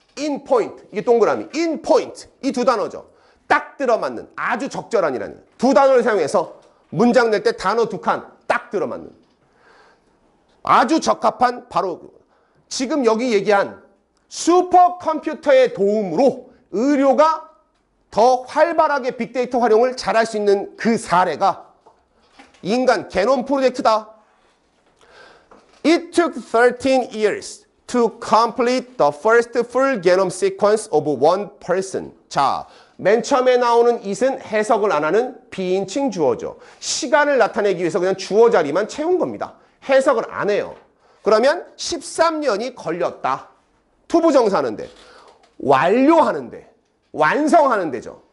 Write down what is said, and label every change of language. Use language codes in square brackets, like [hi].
[ko] in point, 이게 동그라미. in point, 이 두 단어죠. 딱 들어맞는, 아주 적절한이라는 두 단어를 사용해서 문장 낼 때 단어 두 칸 딱 들어맞는 아주 적합한 바로 지금 여기 얘기한 슈퍼컴퓨터의 도움으로 의료가 더 활발하게 빅데이터 활용을 잘할 수 있는 그 사례가 인간 게놈 프로젝트다. [en] It took 13 years to complete the first full genome sequence of one person. [ko] 자, 맨 처음에 나오는 it은 해석을 안 하는 비인칭 주어죠. 시간을 나타내기 위해서 그냥 주어 자리만 채운 겁니다. 해석을 안 해요. 그러면 13년이 걸렸다. 투부정사하는데, 완료하는데, 완성하는 데죠.